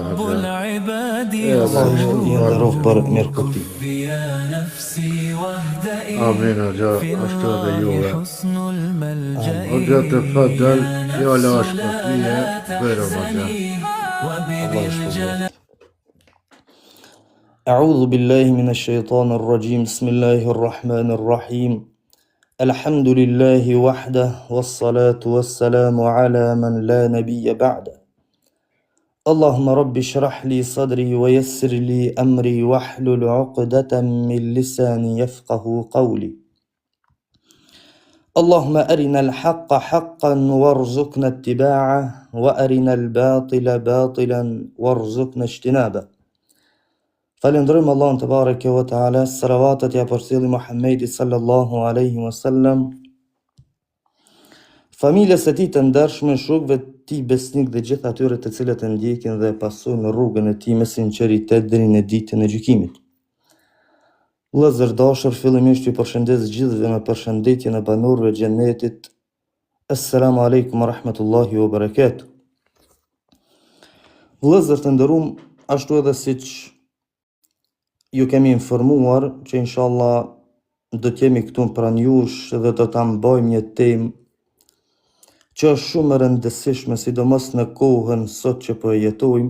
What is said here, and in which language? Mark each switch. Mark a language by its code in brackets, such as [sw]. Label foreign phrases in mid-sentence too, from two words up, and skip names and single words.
[sq] Allah ju ndërruf për mirë kuptim. Amin, Hoxha, ashtu edhe juve. Hoxha të fadal, fjala është për tyje, bërëm, Hoxha. Allah shpërbleft. [ar] أعوذ بالله من الشيطان الرجيم بسم الله الرحمن الرحيم الحمد لله وحده والصلاة والسلام على من لا نبي بعده اللهم رب اشرح لي صدري ويسر لي أمري واحلل عقدة من لساني يفقه قولي اللهم أرنا الحق حقا وارزقنا اتباعه وأرنا الباطل باطلا وارزقنا اجتنابه [sq] Falendrojmë Allahun të [ar] تبارك وتعالى, [sq] salavatat ja përcjelli Muhammedi [ar] صلى الله عليه وسلم, [sq] familjes së tij të ndershme, shokëve të tij besnik dhe gjithë atyre të cilët e ndjekin dhe pasojnë rrugën e tij me sinqeritet deri në ditën e gjykimit. Vëllezër dashur, fillimisht ju përshëndes gjithëve me përshëndetjen e banorëve të xhenetit. [ar] السلام عليكم ورحمة الله وبركاته. [sq] Vëllezër të nderuam, ashtu edhe siç ju kemi informuar që inshallah do t'jemi këtu pranë jush dhe do ta mbajmë një temë që është shumë e rëndësishme, sidomos në kohën sot që po e jetojmë.